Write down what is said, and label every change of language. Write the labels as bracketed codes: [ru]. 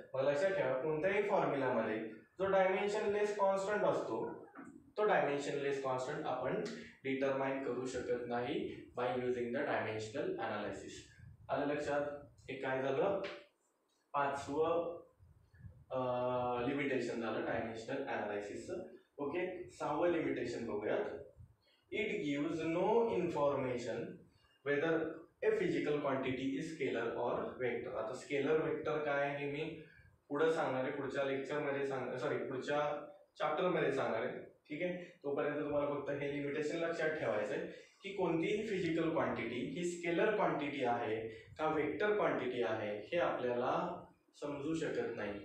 [mr] मग लक्षात ठेवा, कोणत्याही फॉर्म्युलामध्ये जो डायमेन्शनलेस कॉन्स्टंट असतो तो डायमेन्शनलेस कॉन्स्टंट आपण डिटरमाइन करू शकत नाही [en] By using the dimensional analysis. [mr] आलं लक्षात. हे काय झालं, पाचवं लिमिटेशन झालं डायमेन्शनल अनालिसिसचं. ओके, सहावं लिमिटेशन बघूयात. [en] It gives no information whether a physical quantity is scalar और vector. [mr] आता स्केलर वेक्टर काय हे मी पुढे सांगणार आहे, पुढच्या लेक्चरमध्ये पुढच्या चॅप्टरमध्ये सांगणार आहे. ठीक आहे, तोपर्यंत तुम्हाला फक्त हे लिमिटेशन लक्षात ठेवायचं आहे की कोणतीही फिजिकल क्वांटिटी ही स्केलर क्वांटिटी आहे का वेक्टर क्वांटिटी आहे हे आपल्याला समजू शकत नाही.